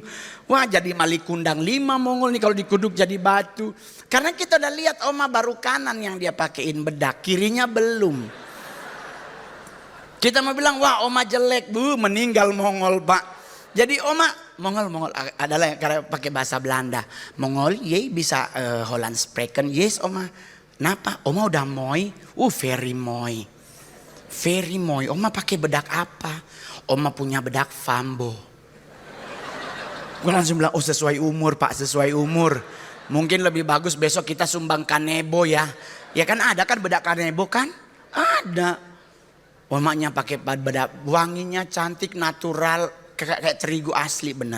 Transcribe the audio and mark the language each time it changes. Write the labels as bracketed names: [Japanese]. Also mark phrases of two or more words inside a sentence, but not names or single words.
[Indonesian] Wah jadi mali kundang 5 Mongol nih kalau dikuduk jadi batu. Karena kita udah lihat Oma baru kanan yang dia pakein bedak, kirinya belum. Kita mau bilang wah Oma jelek bu, meninggal Mongol Pak. Jadi Mongol adalah karena pakai bahasa Belanda. Mongol ye bisa [Dutch] Holland spreken. [Indonesian] Yes Oma. Napa? Oma udah mooi. Very mooi. Very mooi. Oma pakai bedak apa? Oma punya bedak Fambo. Gue langsung bilang sesuai umur Pak, sesuai umur. Mungkin lebih bagus besok kita sumbang kanebo ya. Ya kan ada kan bedak kanebo kan? Ada. Omanya pakai bedak, wanginya cantik, natural, kayak terigu asli bener.